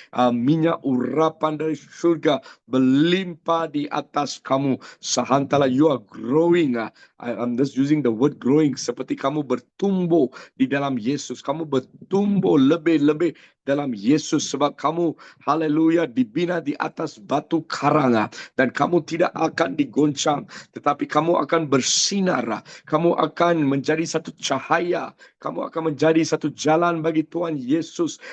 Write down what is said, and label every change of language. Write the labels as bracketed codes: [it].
[ms] Minyak urapan dari surga berlimpah di atas kamu. [en] Sahantala, you are growing. I'm just using the word growing. [ms] Seperti kamu bertumbuh di dalam Yesus. Kamu bertumbuh lebih-lebih dalam Yesus. Sebab kamu, haleluya, dibina di atas batu karang. Dan kamu tidak akan digoncang. Tetapi kamu akan bersinar. Kamu akan menjadi satu cahaya. Kamu akan menjadi satu jalan bagi Tuhan Yesus.